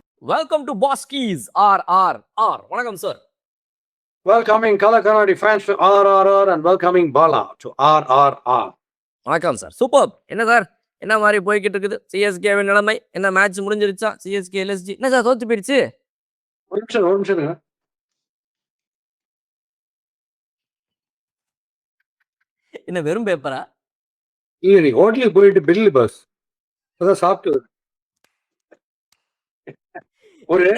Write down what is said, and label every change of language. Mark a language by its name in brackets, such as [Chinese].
[English] Welcome to பாஸ்கீஸ் RRR. [Tamil] வணக்கம் sir. [English] Welcoming Kala Kannadi fans to RRR and welcoming Bala to RRR. [Tamil] வணக்கம் sir. Super. என்ன sir, என்ன மாதிரி போய்கிட்டு இருக்குது சிஎஸ்கேவின் நிலைமை? என்ன மேட்ச் முடிஞ்சிருச்சா? சிஎஸ்கே எல்எஸ்ஜி என்ன சார் தோத்து போயிடுச்சு? ஒரு நிமிஷம் என்ன வெறும் பேப்பரா? இல்ல, நீ ஹோட்டலுக்கு போயிட்டு பில்லு பஸ் அதான் சாப்பிட்டு ஒரு